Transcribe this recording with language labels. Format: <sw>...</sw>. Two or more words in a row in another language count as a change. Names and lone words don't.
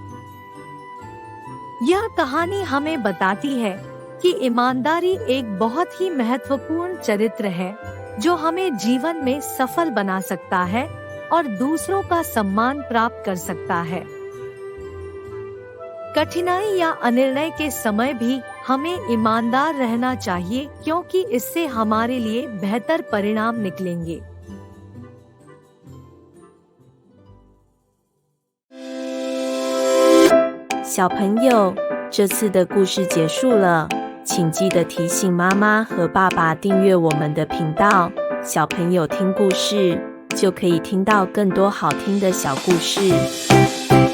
<hi>यह कहानी हमें बताती है कि ईमानदारी एक बहुत ही महत्वपूर्ण चरित्र है जो हमें जीवन में सफल बना सकता है और दूसरों का सम्मान प्राप्त कर सकता है। कठिनाई या अनिर्णय के समय भी हमें ईमानदार रहना चाहिए क्योंकि इससे हमारे लिए बेहतर परिणाम निकलेंगे।</hi> <zh>小朋友，这次的故事结束了，请记得提醒妈妈和爸爸订阅我们的频道。小朋友听故事就可以听到更多好听的小故事。</zh>